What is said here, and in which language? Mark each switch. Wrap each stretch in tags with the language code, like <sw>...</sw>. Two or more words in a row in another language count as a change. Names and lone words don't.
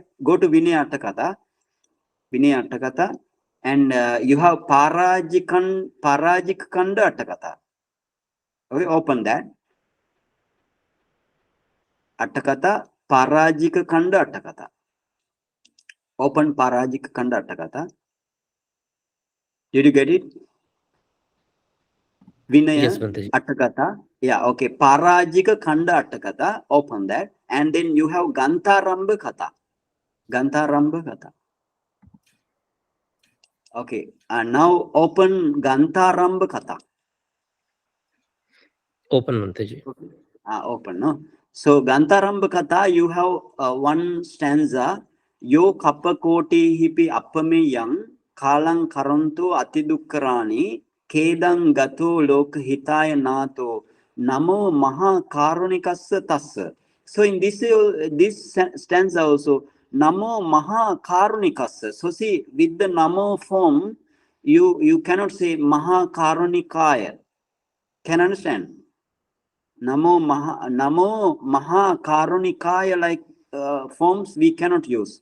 <en>Go to Vinaya Atthakatha. Vinaya Atthakatha, and you have Parajik Kanda Atthakatha. Okay, open that. Atthakatha, Parajika Kanda Atthakatha. Open Parajika Kanda Atthakatha. Did you get it? Vinaya Yes, Bhante. Atthakatha. Yeah, okay. Parajika Kanda Atthakatha. Open that. And then you have Gantharamba Katha. Gantharamba Katha. Okay. And now open Gantharamba Katha. Open, Bhante. Open, no? So Gantharamba Katha, you have one stanza.</en> <pi>Yo Kappakoti Hipi Appame Yang Kalang Karanto Atidukkarani Kedang Gato Lok Hitaya Nato Namo Maha Karunikassa Tassa.</pi> <en>So in this stanza also,</en> <pi>Namo Maha Karunikassa.</pi> <en>So see, with the Namo form, you cannot say</en> <pi>Maha Karunikaya.</pi> <en>Can understand?</en> <pi>Namo Maha Karunikaya,</pi> <en>like forms we cannot use.</en>